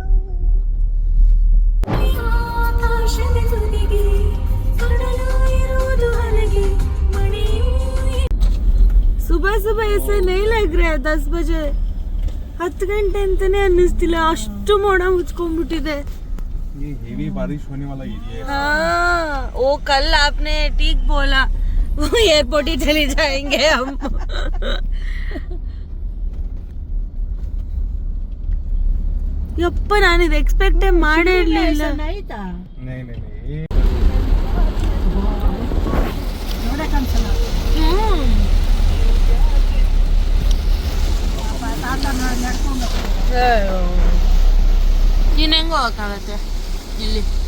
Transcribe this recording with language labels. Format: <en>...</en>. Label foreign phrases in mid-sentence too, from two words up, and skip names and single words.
<hi>सुबह ऐसे नहीं लग रहा 10 बजे</hi> <kn>10 ಗಂಟೆ ಅಂತಾನೆ ಅನ್ನಿಸ್ತಿಲ್ಲ, ಅಷ್ಟು ಮೋಡ ಮುಚ್ಕೊಂಡ್ಬಿಟ್ಟಿದೆ.</kn> <hi>हेवी बारिश होने वाला एरिया है। हाँ, वो कल आपने ठीक बोला, वो एयरपोर्ट ही चले जाएंगे हम.</hi> <kn>ಯಪ್ಪ, ನಾನಿದು ಎಕ್ಸ್ಪೆಕ್ಟೇ ಮಾಡೇ ಇರಲಿಲ್ಲ.</kn> <hi>नहीं</hi> <kn>ನೀನು ಹೆಂಗೋ ಹೋಗಕ್ಕಾಗತ್ತೆ ಇಲ್ಲಿ.</kn>